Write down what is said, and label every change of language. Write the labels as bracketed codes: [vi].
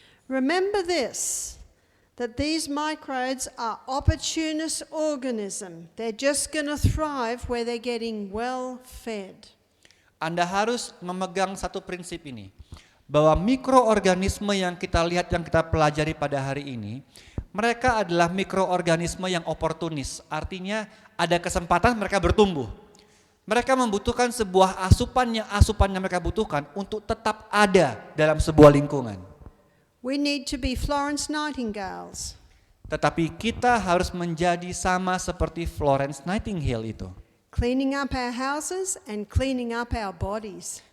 [en] Remember this, that these microbes are opportunist organisms. They're just going to thrive where they're getting well fed. [id] Anda harus memegang satu prinsip ini, bahwa mikroorganisme yang kita lihat, yang kita pelajari pada hari ini, mereka adalah mikroorganisme yang oportunis. Artinya ada kesempatan mereka bertumbuh. Mereka membutuhkan sebuah asupan yang mereka butuhkan untuk tetap ada dalam sebuah lingkungan. [en] We need to be Florence Nightingales. [id] Tetapi kita harus menjadi sama seperti Florence Nightingale itu. [en] Cleaning up our houses and cleaning up our bodies.